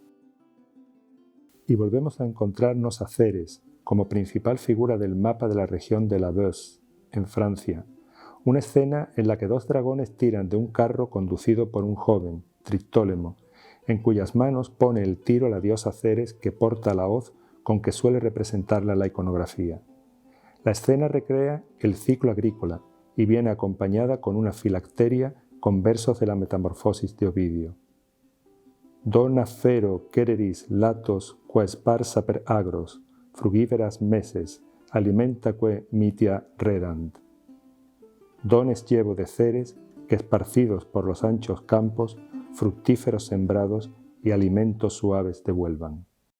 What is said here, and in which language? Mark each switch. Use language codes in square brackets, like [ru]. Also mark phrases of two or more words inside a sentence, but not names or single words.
[es] Y volvemos a encontrarnos a Ceres como principal figura del mapa de la región de la Beauce, en Francia, una escena en la que 2 dragones tiran de un carro conducido por un joven, Triptólemo, en cuyas manos pone el tiro la diosa Ceres que porta la hoz con que suele representarla la iconografía. La escena recrea el ciclo agrícola y viene acompañada con una filacteria con versos de la Metamorfosis de Ovidio. [la] Dona fero quereris latos qua sparsa per agros, frugiveras meses, alimentaque mitia redant. [es] Dones llevo de Ceres que esparcidos por los anchos campos, fructíferos sembrados y alimentos suaves devuelvan.